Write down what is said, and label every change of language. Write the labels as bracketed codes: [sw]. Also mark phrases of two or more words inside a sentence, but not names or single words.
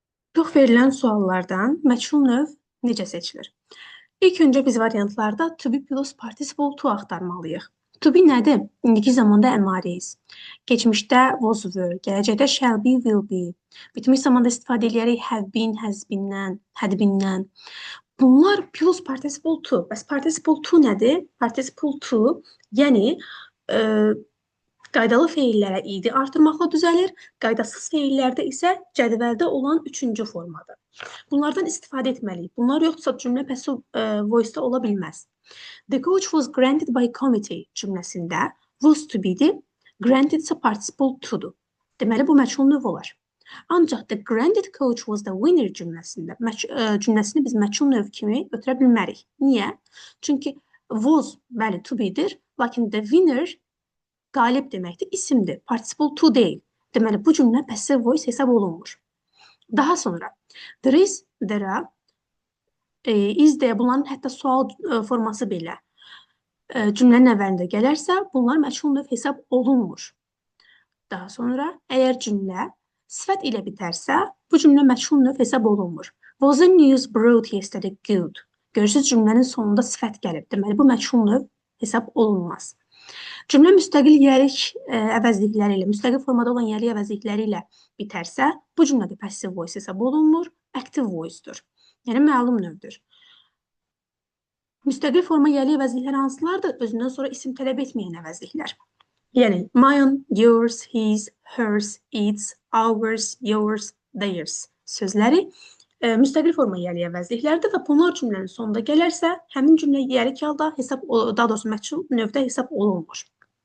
[az] Çox verilən suallardan məchul növ necə seçilir? İlk öncə biz variantlarda [en] to be plus participle to [az] axtarmalıyıq. [en] To be [az] nədir? İndiki zamanda [en] am is. [az] Keçmişdə [en] was were, [az] gələcəkdə [en] shall be, will be. [az] Bitmiş zamanda istifadə edirik [en] have been, has been-dən, had been-dən. [az] Bunlar [en] plus participle to. [az] Bəs [en] participle to [az] nədir? [en] Participle to, [az] yəni qaydalı feillərə idi artırmaqla düzəlir, qaydasız feillərdə isə cədvəldə olan üçüncü formadır. Bunlardan istifadə etməliyik. Bunlar yoxdursa cümlə [en] passive voice-da [az] ola bilməz. [en] The coach was granted by committee [az] cümləsində [en] was to be-dir, [az] granted isə [en] participle to-dur. [az] Deməli, bu məchul növ olar. Ancaq [en] the granted coach was the winner [az] cümləsini biz məchul növ kimi götürə bilmərik. Niyə? Çünki was, bəli, [en] to be-dir, [az] lakin [en] the winner [az] qalib deməkdir, isimdir. [en] Participle to [az] deyil. Deməli, bu cümlə [en] passive voice [az] hesab olunmur. Daha sonra, [en] there is, there are, is [az] deyə bunların hətta sual forması belə cümlənin əvvəlində gələrsə, bunlar məchul növ hesab olunmur. Daha sonra, əgər cümlə sifət ilə bitərsə, bu cümlə məchul növ hesab olunmur. [en] Was the news brought yesterday good? [az] Görürsünüz, cümlənin sonunda sifət gəlib. Deməli, bu məchul növ hesab olunmaz. Cümlə müstəqil yəlik əvəzlikləri ilə, müstəqil formada olan yəlik əvəzlikləri ilə bitərsə, bu cümlədə [en] passive voice [az] hesab olunmur, [en] active voice-dur. [az] Yəni, məlum növdür. Müstəqil forma yəlik əvəzlikləri hansılardır? Özündən sonra isim tələb etməyən əvəzliklər. Yəni, [en] mine, yours, his, hers, its, ours, yours, theirs [az] sözləri müstəqil forma yəlik əvəzliklərdir və bunlar cümlənin sonunda gələrsə, həmin cümlə yəlik halda hesab, daha doğrusu məchul növdə hesab olunmur.